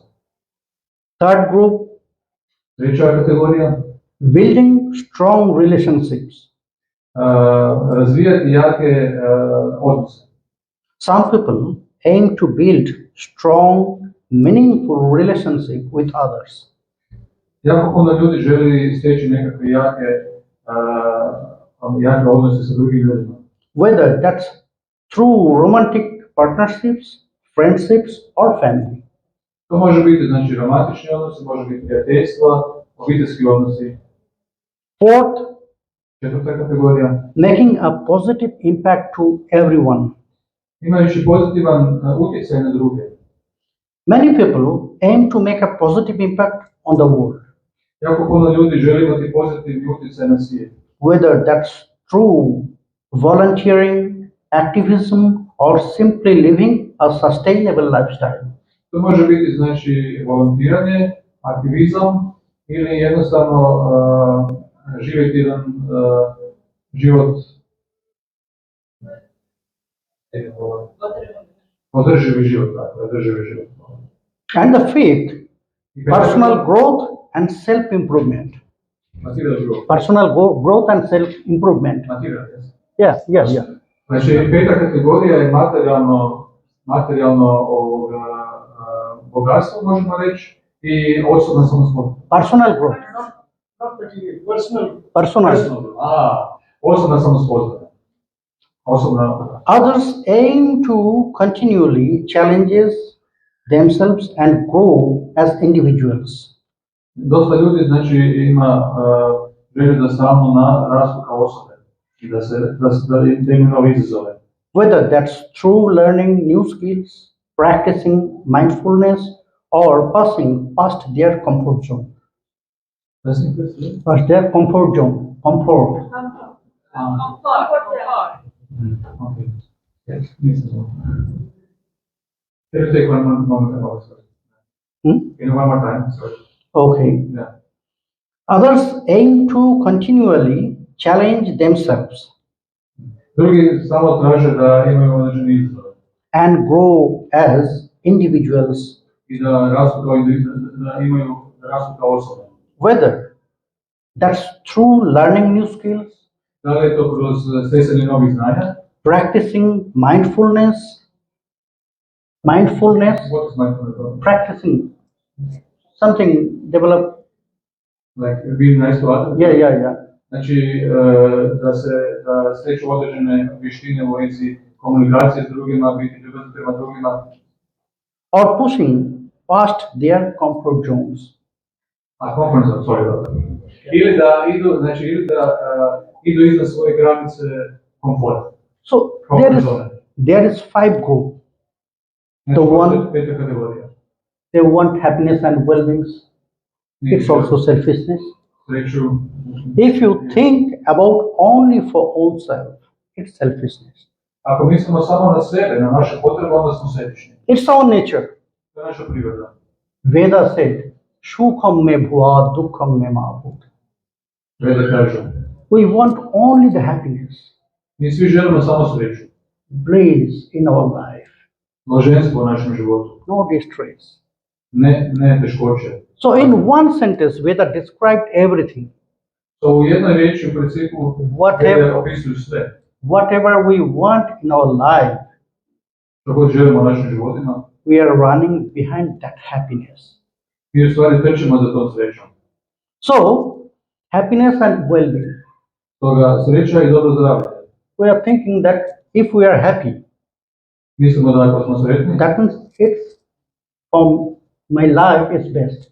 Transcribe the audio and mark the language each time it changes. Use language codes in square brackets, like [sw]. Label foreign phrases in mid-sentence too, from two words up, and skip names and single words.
[en] Third group, [hr] Treća kategorija, [en] building strong relationships. [hr] Razvijati jake odnose. [en] Some people aim to build strong, meaningful relationship with others. [hr] Jako puno ljudi želi steći nekakve jake odnose sa drugim ljudima. [en] Whether that's through romantic partnerships, friendships, or family. [hr] To može biti znači romantični odnosi, može biti prijateljstva, obiteljski odnosi. [en] Fourth, [hr] Četvrta kategorija, [en] making a positive impact to everyone. [hr] imajući pozitivan utjecaj na druge. [en] Many people aim to make a positive impact on the world. [hr] Jako puno ljudi želi imati pozitivni utjecaj na svijet. [en] Whether that's through volunteering, activism, or simply living a sustainable lifestyle. [hr] To može biti znači volontiranje, aktivizam ili jednostavno živjeti jedan život održivi život, tako, održivi život. [en] And the fifth, personal growth and self-improvement. Material growth. Personal growth and self-improvement. Material, yes. Yeah. [hr] Znači, peta kategorija je materijalno bogatstvo, možemo reći, i osobna samosposobnost. [en] Personal growth. Not material, personal. Personal. [hr] Osobna samosposobnost. [en] Others aim to continually challenges themselves and grow as individuals. [hr] Dosta ljudi znači ima želju da stalno rastu kao osobe i da imaju nove izazove. [en] Whether that's through learning new skills, practicing mindfulness, or passing past their comfort zone. Past their comfort zone. Comfort. Okay. Yes, can you take one moment about it? Can you one more time? Sorry. Okay. Yeah. Others aim to continually challenge themselves [hr] Drugi samo traže da imaju određeni izazove [en] and grow as individuals. [hr] I da rastu kao da rastu kao osobe. [en] Whether that's through learning new skills, [hr] Da li je to kroz stjecanje novih znanja? [en] practicing mindfulness, What is mindfulness? practicing something develop. Like being nice to others? Yeah. [hr] Znači, da steću određene vještine u vezi komunikacije s drugima, biti ljubazni prema drugima. [en] Or pushing past their comfort zones. Comfort zone, sorry. [hr] Ili da idu iznad svoje granice komforta. [en] So Comfort zone. there is five group. The one, [hr] Peta kategorija. [en] they want happiness and well-being. It's also selfishness. [hr] Sreću. [en] If you think about only for own self, it's selfishness. [hr] Ako mislimo samo na sebe, na naše potrebe, onda smo sebični. [en] It's our nature. [hr] To je naša priroda. [en] Veda said, [sa] सुखं मे भूयात् दुःखं मे माभूत्. [hr] Veda kažu. [en] We want only the happiness, [hr] Mi svi želimo samo sreću. [en] bliss in our life, [hr] Blaženstvo u našem životu. [en] no distress. [hr] Ne teškoće. [en] So in one sentence, Veda described everything. [hr] To u jednoj riječi u principu [en] Whatever- [hr] opisuju sve. [en] whatever we want in our life, [hr] Što god želimo u našim životima, [en] we are running behind that happiness. [hr] mi u stvari trčimo za tom srećom. [en] So, happiness and well-being. [hr] Stoga sreća i dobro zdravlje. [en] We are thinking that if we are happy, [hr] Mislimo da ako smo sretni, [en] that means it's from my life is best.